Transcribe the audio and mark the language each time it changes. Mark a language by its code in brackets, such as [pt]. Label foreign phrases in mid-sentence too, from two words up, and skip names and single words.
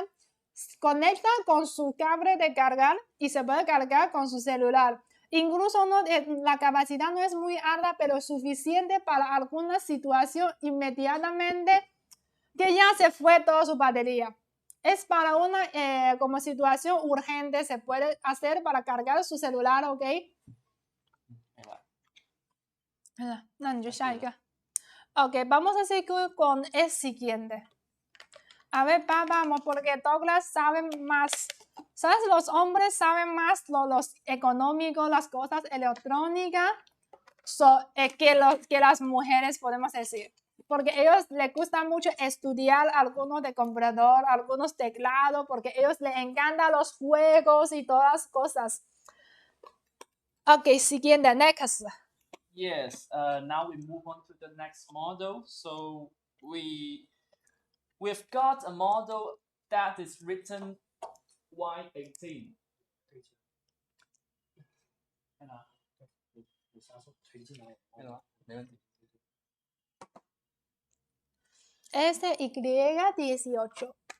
[es] Conecta con su cable de cargar y se puede cargar con su celular. Incluso la capacidad no es muy alta, pero suficiente para alguna situación inmediatamente que ya se fue toda su batería. Es para una como situación urgente, se puede hacer para cargar su celular, ¿ok? [zh] 那你就下一个。 [es] Ok, vamos a seguir con el siguiente. A ver, vamos, porque Douglas sabe más. ¿Sabes? Los hombres saben más los económicos, las cosas electrónicas, que las mujeres, podemos decir. Porque a ellos les gusta mucho estudiar algunos de computador, algunos teclados, porque a ellos les encantan los juegos y todas las cosas. Ok, siguiente, [en] next. Yes, now we move on to the next model. So we've got a model that is written Y18. SY18.